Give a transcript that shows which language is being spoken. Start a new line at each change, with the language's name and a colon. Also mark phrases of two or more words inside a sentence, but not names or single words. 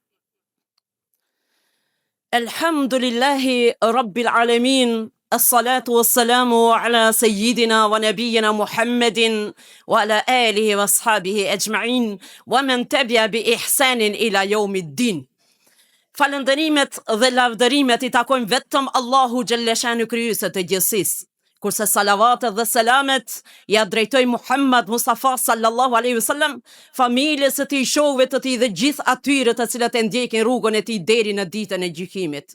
Arabic: الحمد لله رب العالمين الصلاة والسلام على سيدنا ونبينا محمد وعلى آله وأصحابه أجمعين ومن تبع بإحسان إلى يوم الدين.
Albanian: Falënderimet dhe lavdërimet I takojnë vetëm Allahu Gjellëshanu kryesë të gjithësisë. Kurse salavatet dhe selamet ja drejtoj Muhammed Mustafa
Arabic: صلى الله عليه وسلم,
Albanian: familjes së tij, shokëve të tij dhe gjithë atyre të cilët e ndjekin rrugën e tij deri në ditën e gjykimit.